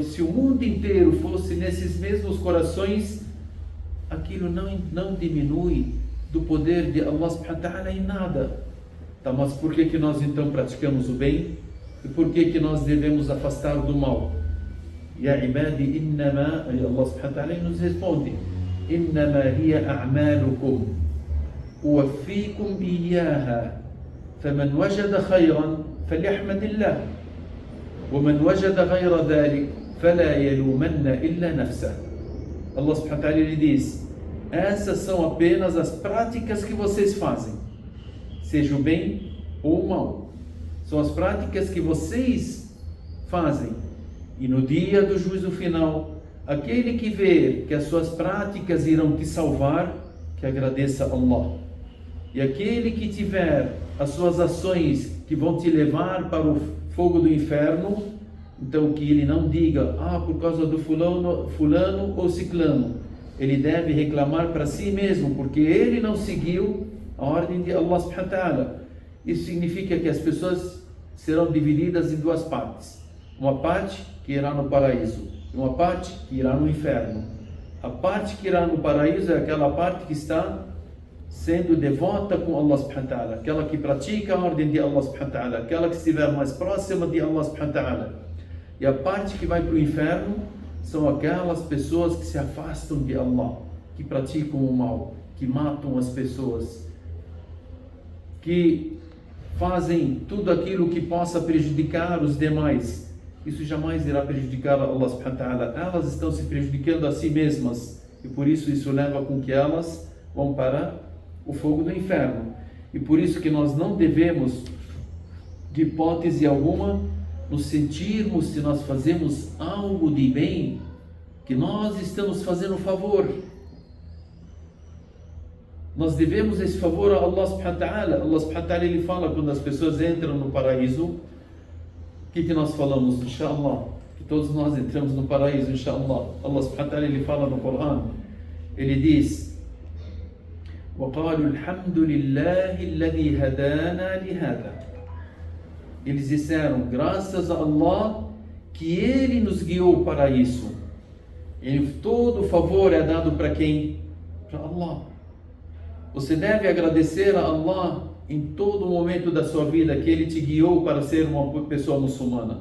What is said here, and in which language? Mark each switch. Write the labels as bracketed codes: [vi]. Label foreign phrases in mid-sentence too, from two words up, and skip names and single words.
[pt] Se o mundo inteiro fosse nesses mesmos corações, aquilo não diminui do poder de Allah [ar] سبحانه وتعالى [pt] em nada. Tá, mas por que nós então praticamos o bem? E por que nós devemos afastar do mal? [ar] يا عبادي إنما, [pt] Allah [ar] سبحانه وتعالى [pt] nos responde: [ar] إنما هي أعمالكم أوفيكم إياها فمن وجد خيرا فليحمد الله ومن وجد غير ذلك فلا يلومن إلا نفسه. [pt] Allah [ar] سبحانه وتعالى [pt] lhe diz: essas são apenas as práticas que vocês fazem, seja o bem ou o mal, são as práticas que vocês fazem, e no dia do juízo final, aquele que ver que as suas práticas irão te salvar, que agradeça a Allah, e aquele que tiver as suas ações que vão te levar para o fogo do inferno, então que ele não diga: por causa do fulano ou ciclano. Ele deve reclamar para si mesmo, porque ele não seguiu a ordem de Allah [ar] سبحانه وتعالى. [pt] Isso significa que as pessoas serão divididas em duas partes: uma parte que irá no paraíso e uma parte que irá no inferno. A parte que irá no paraíso é aquela parte que está sendo devota com Allah [ar] سبحانه وتعالى, [pt] aquela que pratica a ordem de Allah [ar] سبحانه وتعالى, [pt] aquela que estiver mais próxima de Allah [ar] سبحانه وتعالى. [pt] E a parte que vai para o inferno são aquelas pessoas que se afastam de Allah, que praticam o mal, que matam as pessoas, que fazem tudo aquilo que possa prejudicar os demais, isso jamais irá prejudicar Allah [ar] سبحانه وتعالى. [pt] Elas estão se prejudicando a si mesmas, e por isso leva com que elas vão para o fogo do inferno. E por isso que nós não devemos, de hipótese alguma, nos sentirmos, se nós fazemos algo de bem, que nós estamos fazendo um favor. Nós devemos esse favor a Allah [ar] سبحانه وتعالى. [pt] Allah [ar] سبحانه وتعالى, [pt] ele fala quando as pessoas entram no paraíso, o que nós falamos? Inshallah, que todos nós entramos no paraíso, inshallah. Allah [ar] سبحانه وتعالى, [pt] ele fala no Corão, ele diz: [ar] وَقَالُوا الْحَمْدُ لِلَّهِ الَّذِي هَدَانَا لِهَذَا. [pt] Eles disseram, graças a Allah, que Ele nos guiou para isso. E todo favor é dado para quem? Para Allah. Você deve agradecer a Allah em todo momento da sua vida, que Ele te guiou para ser uma pessoa muçulmana.